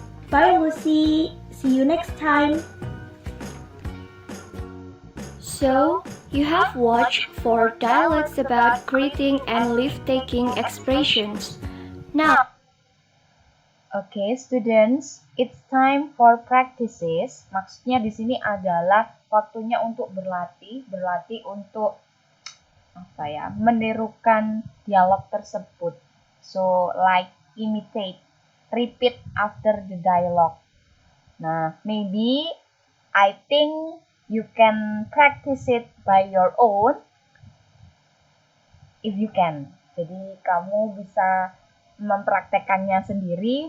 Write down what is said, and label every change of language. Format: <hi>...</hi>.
<en>Bye Lucy, see you next time. So, you have watched 4 dialogues about greeting and leave-taking expressions. Now, Okay, students, it's time for practices.</en> <id>Maksudnya di sini adalah waktunya untuk berlatih untuk menirukan dialog tersebut.</id> <en>So, like imitate, repeat after the dialogue. Nah, maybe I think You can practice it by your own if you can.</en> <id>Jadi kamu bisa mempraktekannya sendiri.</id>